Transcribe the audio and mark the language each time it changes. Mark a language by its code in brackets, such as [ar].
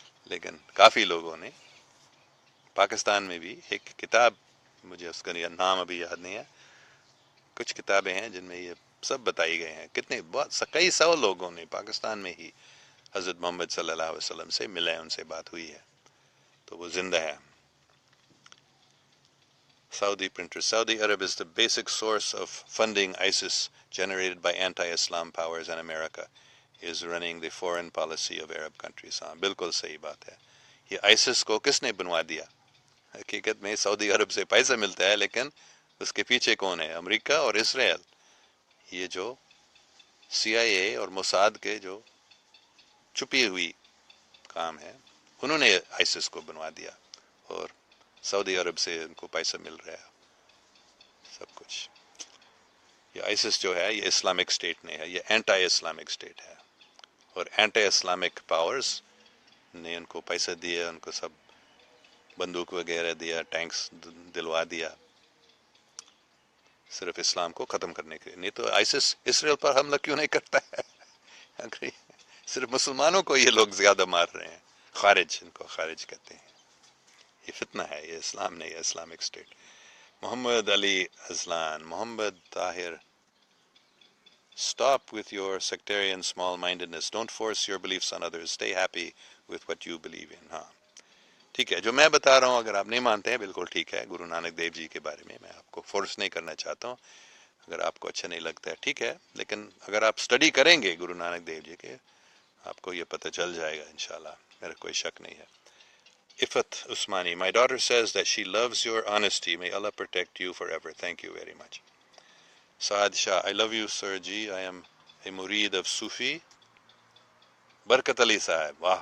[ur] لیکن کافی لوگوں نے، پاکستان میں بھی ایک کتاب، مجھے اس کا نام ابھی یاد نہیں ہے، کچھ کتابیں ہیں جن میں یہ سب بتائی گئے ہیں. کئی سو لوگوں نے پاکستان میں ہی حضرت محمد صلی اللہ علیہ وسلم سے ملے، ان سے بات ہوئی ہے، تو وہ زندہ ہے. [en] Saudi printer. Saudi Arab is the basic source of funding ISIS generated by anti-Islam powers, and America is running the foreign policy of Arab countries. [ur] ہاں بالکل صحیح بات ہے. یہ ISIS کو کس نے بنوا دیا؟ حقیقت میں سعودی عرب سے پیسہ ملتا ہے، لیکن اس کے پیچھے کون ہے؟ امریکہ اور اسرائیل. یہ جو CIA اور موساد کے جو چھپی ہوئی کام ہے، انہوں نے ISIS کو بنوا دیا، اور سعودی عرب سے ان کو پیسہ مل رہا ہے سب کچھ. یہ ISIS جو ہے یہ اسلامک اسٹیٹ نہیں ہے، یہ اینٹی اسلامک اسٹیٹ ہے، اور اینٹی اسلامک پاورز نے ان کو پیسہ دیا، ان کو سب بندوق وغیرہ دیا، ٹینکس دلوا دیا، صرف اسلام کو ختم کرنے کے لیے. نہیں تو ISIS اسرائیل پر حملہ کیوں نہیں کرتا ہے؟ صرف مسلمانوں کو یہ لوگ زیادہ مار رہے ہیں. خارج، ان کو خارج کہتے ہیں. یہ فتنہ ہے، یہ اسلام نہیں ہے، Islamic state. Muhammad Ali ازلان. Muhammad Tahir. [en] Stop with your sectarian small-mindedness. Don't force your beliefs on others. Stay happy with what you believe in. [ur] ہاں ٹھیک ہے، جو میں بتا رہا ہوں اگر آپ نہیں مانتے ہیں بالکل ٹھیک ہے. گرو نانک دیو جی کے بارے میں آپ کو فورس نہیں کرنا چاہتا ہوں. اگر آپ کو اچھا نہیں لگتا ہے ٹھیک ہے، لیکن اگر آپ اسٹڈی کریں گے گرو نانک دیو جی کے، آپ کو یہ پتہ چل جائے گا انشاءاللہ. میرا کوئی شک نہیں ہے. Ifat Usmani. [en] My daughter says that she loves your honesty. May Allah protect you forever. Thank you very much. Saad Shah. I love you, Sir Ji. I am a murid of Sufi Barkat Ali Sahib.